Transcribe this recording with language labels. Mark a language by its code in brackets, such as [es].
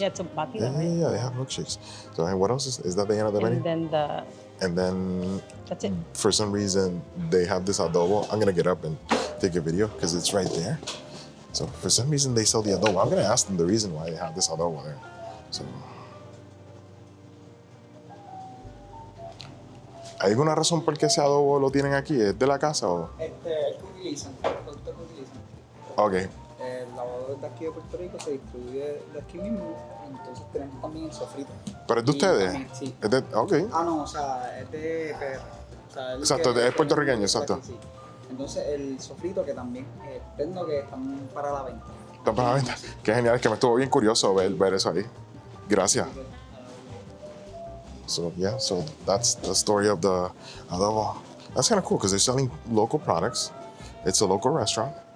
[en] Yeah, it's a batida, right? Yeah, they have milkshakes. So, and what else is that the end of the menu? And then that's it. For some reason, they have this adobo. I'm gonna get up and take a video because it's right there. So for some reason, they sell the adobo. I'm gonna ask them the reason why they have this adobo there. [es] So, ¿hay alguna razón por qué ese adobo lo tienen aquí? ¿Es de la casa o? El que utilizan, el producto que utilizan. Ok. El lavado de aquí de Puerto Rico se distribuye de aquí mismo, entonces tenemos también el sofrito. ¿Pero es de ustedes? También, sí. ¿Es de, ok. No, o sea, es de PR. O sea, Exacto, es puertorriqueño, exacto. Sí. Entonces el sofrito que también vendo que están para la venta. ¿Están para la venta? Qué genial, es que me estuvo bien curioso ver eso ahí. Gracias. [en] So that's the story of the adobo. That's kind of cool because they're selling local products. It's a local restaurant.